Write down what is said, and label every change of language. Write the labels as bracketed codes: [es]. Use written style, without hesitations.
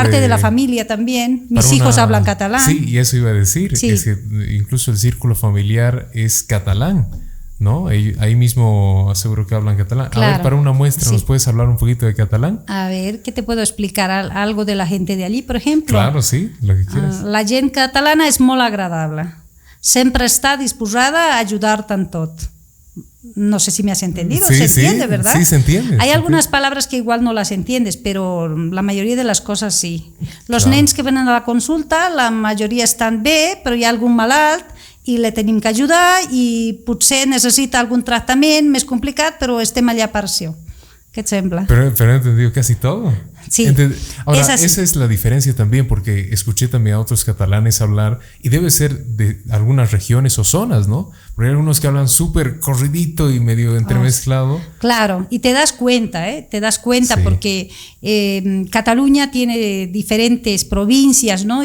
[es] con parte de la familia también, mis hijos hablan catalán. Sí, y eso iba a decir, es que incluso el círculo familiar es catalán, ¿no? Ahí mismo aseguro que hablan catalán. Claro. A ver, para una muestra, ¿nos puedes hablar un poquito de catalán? A ver, ¿qué te puedo explicar? ¿Algo de la gente de allí, por ejemplo? Claro, sí, lo que quieras. [ca] La gent catalana és molt agradable. Sempre està disposada a ayudar-te en tot. [es] No sé si me has entendido, se entiende, ¿verdad? Sí, se entiende. Hay algunas palabras que igual no las entiendes, pero la mayoría de las cosas sí. [ca] Los nens que venen a la consulta, la majoria estan bé, però hi ha algun malalt i le tenim que ajudar i potser necessita algun tractament més complicat, però estem allà per això. ¿Qué te sembla? [es] Pero he entendido casi todo. Sí. Ahora, esa es la diferencia también, porque escuché también a otros catalanes hablar, y debe ser de algunas regiones o zonas, ¿no? Porque hay algunos que hablan súper corridito y medio entremezclado. Claro, y te das cuenta, porque Cataluña tiene diferentes provincias, ¿no?